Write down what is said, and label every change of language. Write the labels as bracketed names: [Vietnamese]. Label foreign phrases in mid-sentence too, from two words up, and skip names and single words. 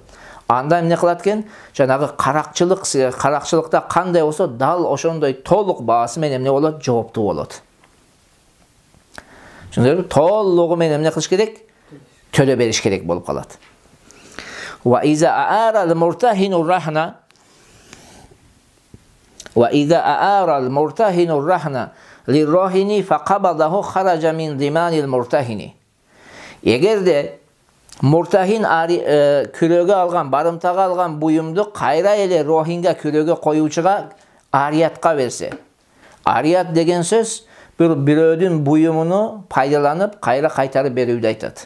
[Kyrgyz] Анда эмне кылат экен? Жанагы каракчылыкта кандай болсо, дал ошондой толук баасы менен эмне болот? Жооптуу болот. Толугу менен эмне кылыш керек? Төлө бериш керек болуп калат. [Arabic] وإذا أعار المرتهن الرهن للراهن فقبضه خرج من ضمان المرتهن. [Kyrgyz] Эгерде муртахин күлөгө алган, барымтага алган буюмду кайра эле рохинге күлөгө коюучуга ариятка берсе. Арият деген сөз бирөөдүн буюмуну пайдаланып кайра кайтарып берүүдү айтат.